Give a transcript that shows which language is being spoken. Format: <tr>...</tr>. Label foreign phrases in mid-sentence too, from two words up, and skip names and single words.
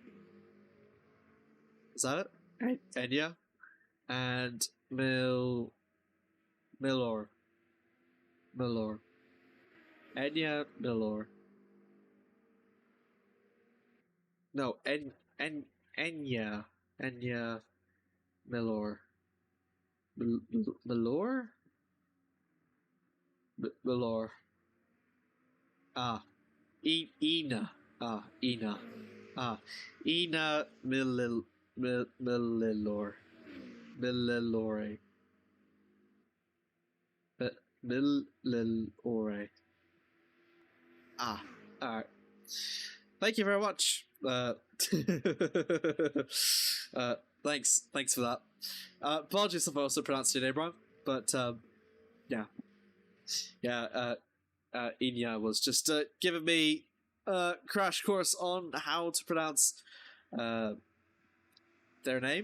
<en>Is that it? Enya. And Milor. Enya Milor. No, Enya. Enya Milor. Milor? Milor. Ina. Ina. Ina Millilore. Millilore. Millilore. Alright. Thank you very much. Thanks for that. Apologies if I also pronounced your name wrong, but yeah. Inya was just giving me a crash course on how to pronounce their name.</en>